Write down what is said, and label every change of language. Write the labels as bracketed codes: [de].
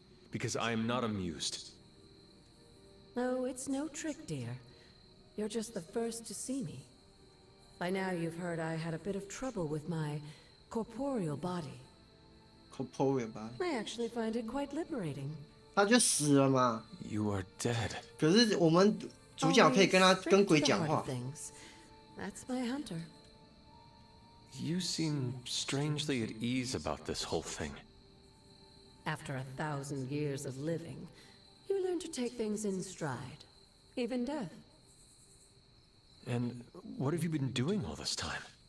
[en] Because I am not amused. No, it's no trick, dear. You're just the first to see me. By now you've heard I had a bit of trouble with my corporeal body. Corporeal body. I actually find it quite liberating. [zh] 他就死了嘛。 [en] You are dead. [zh] 可是我们主角可以跟鬼讲话。 [en] That's my hunter. You seem strangely at ease about this whole thing. After 1,000 years of living, you learn to take things in stride, even death. And what have you been doing all this time?